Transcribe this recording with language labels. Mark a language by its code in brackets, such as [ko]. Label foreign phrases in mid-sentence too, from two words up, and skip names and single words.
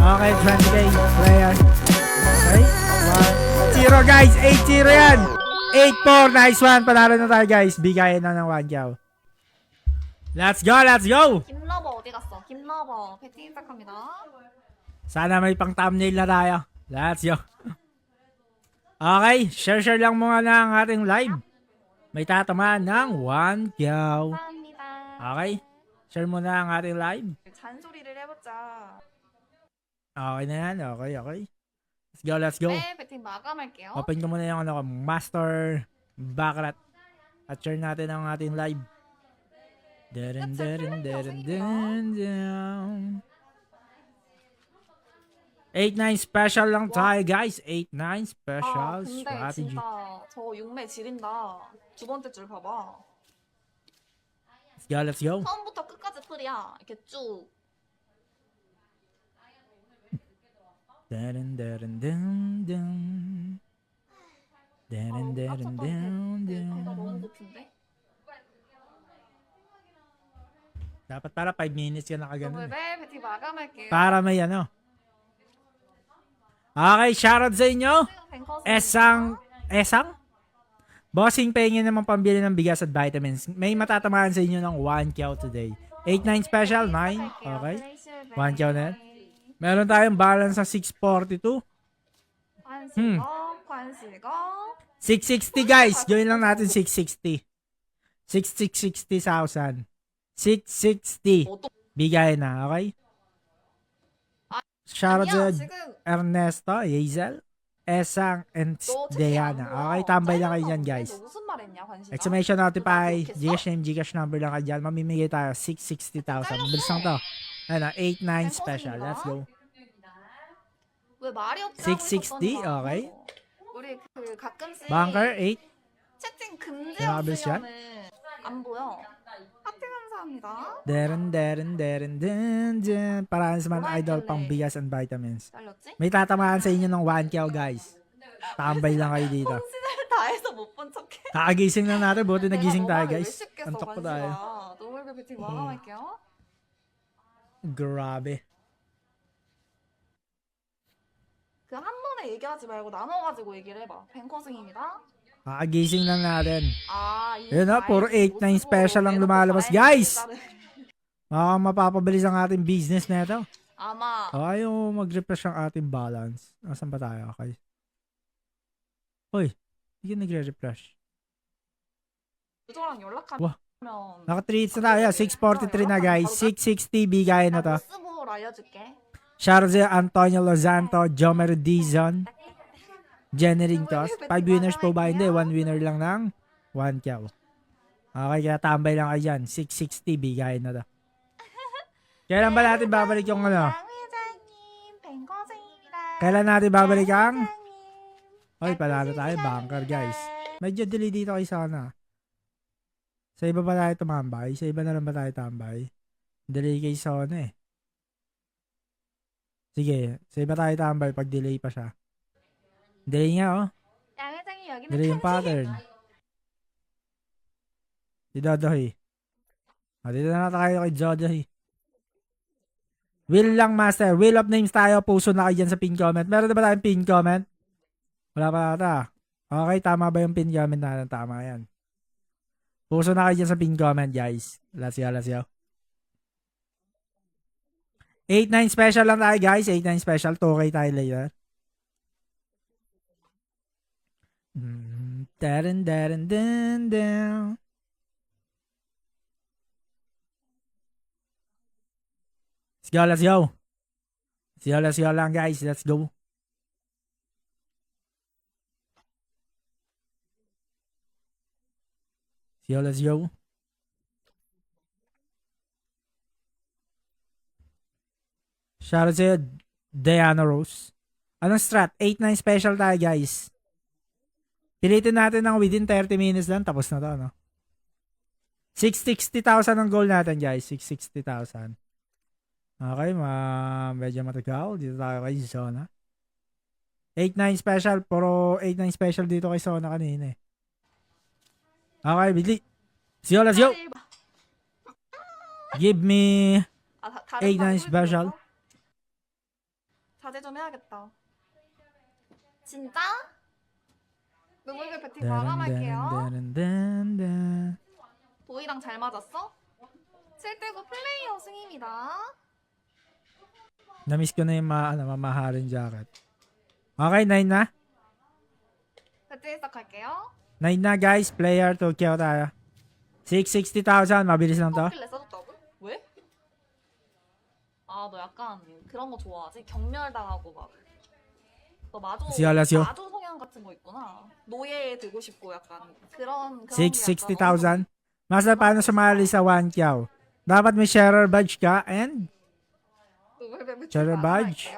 [en] Okay, 20k player. Okay, 1-0 guys, 8-0 yan. 8-4, nice one. [tl] Panalo na tayo guys. Bigayan na ng 1 yaw. [en] Let's go, let's go. [ko] 김러버 어디 갔어? 김러버 배팅 시작합니다. [tl] Sana may pang thumbnail na tayo. [en] Let's go. [tl] Okay, share lang muna na ang ating live. May tatamaan ng 1 yaw. [ko] 감사합니다. [tl] Okay, share muna ang ating live. [ko] 잔소리를 해보자. [tl] Okay na yan, [en] okay. Let's go, let's go. [ko] 네, 배팅 마감할게요. [tl] Open ko muna yung ano, Master Baccarat. At share natin ang ating live. Dun, dun, dun, dun, dun. 8-9 special lang tayo guys. [en] 8-9 special [ko] 근데 [en] strategy. [ko] 진짜 저 6매 지린다. 두 번째 줄 봐봐. [en] Let's go. [ko] 처음부터 끝까지 풀이야. 이렇게 쭉. Dun, dun, dun, dun. Dun, dun, dun, 배가 너무 dun. 고픈데? [tl] Dapat para 5 minutes ka nakaganon. [ko] 네, 배팅 마감할게요. [tl] Para may ano. Okay, shoutout sa inyo. Esang? Bossing, pahingin naman pambili ng bigas at vitamins. May matatamaan sa inyo ng 1 kyaw today. 8-9 special, 9. Okay. 1 kyaw na yan. Meron tayong balance sa 642. [ko] 관실거. [tl] 660 guys. Gawin lang natin 660. 660,000. 660. Bigay na, okay? Shoutout sa [ko] 지금 [en] Ernesto, Hazel, Esang, and [ko] 너 채팅 안 [en] Diana. [ko] 보여. [tl] Okay, tambay lang kayo dyan, [ko] 짧아서 [en] guys. [ko] 너 무슨 말 했냐, 관실아? [en] Exclamation notify, [ko] 그거 [tl] Gcash name, Gcash number lang kayo dyan. Mamimigay tayo, 660,000. Bilis lang to. Ano, 8-9 special. [en] Let's go. [ko] 왜 말이 없지? [en] 660, okay. [ko] 우리 그 가끔씩 [en] Bunker, 8. [ko] 채팅 금지 [tl] grabe siya. [ko] 없으면은 안 보여. 하트 감사합니다. Dun. [tl] Paraan sa mga idol pang bigas and vitamins. [ko] 잘렸지? [tl] May tatamaan sa inyo ng 1 kyaw, guys. Tambay lang kayo dito. [ko] 홍시를 다 해서 못 본 척해. [tl] Kakagising lang natin. Buti nagising tayo, guys. [ko] 쉽겠어, [tl] Antok pa tayo. [ko] 노멀배 배팅 마감할게요. [tl] Grabe. [ko] 그 한 번에 얘기하지 말고 나눠가지고 얘기를 해봐. 뱅커승입니다. [tl] Kakagising lang natin. [ko] 이 [tl] Yun na, puro 8-9 special ang lumalabas, guys! Mapapabilis ang ating business na ito. [ko] 아마 [tl] Ayaw mag-refresh ang ating balance. Nasaan ba tayo? Okay. Hoy, hindi ka nagre-refresh. [ko] 유저랑 연락하면 [tl] Wah. Naka-treats na tayo. 643 na guys. 660 bigay na to. [ko] 모스볼 알려줄게. [tl] Shoutout sa Antonio Lozanto, Jomer Dizon, Jenny Ringtos. 5 winners po ba? Hindi. 1 winner lang ng 1 kyaw. Okay, kaya tambay lang kayo dyan. 660 bigay na to. Kailan ba natin babalik yung ano? [ko] 회장님 뱅커승입니다. [tl] Kailan natin babalik ang? Hoy, palalo tayo. Bunker, guys. Medyo delay dito kay sana. Sa iba ba tayo tumambay? Sa iba na lang ba tayo tambay? Delay kay Sona eh. Sige, sa iba tayo tambay pag delay pa siya. Delay nga oh. [ko] 양 회장님 여기는 [tl] Delay yung pattern. Si Dodoy. Dito na tayo kay Dodoy. Will lang master. [en] Will of names [tl] tayo. Puso na kayo dyan sa [en] pin comment. [tl] Meron na ba tayong [en] pin comment? [tl] Wala pa ata. Okay, tama ba yung [en] pin comment [tl] natin? Tama yan. Puso na kayo dyan sa [en] pin comment, [tl] guys. [en] Let's go. [tl] 8-9 special lang tayo, guys. 8-9 special. 2K tayo later. Dun. [en] Let's go. Let's go lang, guys. Let's go. Let's go. [tl] Shoutout sa'yo, Diana Rose. Anong strat? 8-9 special tayo, guys. Pilitin natin ng within 30 minutes lang. Tapos na to, no? 660,000 ang goal natin, guys. 660,000. Okay, medyo matagal. Dito tayo kay Zona. 8-9 special. Puro 8-9 special dito kay Zona kanina eh. Okay, bigli. [en] Let's go. Give me 8-9 special. [ko] 자제 좀 해야겠다. 진짜? 누구에게 배팅 마감할게요. Dun-dun-dun-dun-dun. 도희랑 잘 맞았어? 7대9 플레이어 승입니다. [tl] Na-miss ko na yung mamahaling jacket. Okay, 9 na. [ko] 배팅 시작할게요. [tl] 9 na guys. [en] Player to kill [tl] tayo. 660,000. Mabilis lang to. [ko] 스킬레 써줬다고? 왜? 아, 너 약간 그런 거 좋아하지? 경멸당하고 막. 너 마조, [en] Let's go. [ko] 마조 성향 같은 거 있구나. 노예 되고 싶고 약간 그런 [en] 660,000. [tl] Master, paano sumali sa 1 kyaw? Dapat may [en] sharer badge [tl] ka and [en] sharer badge.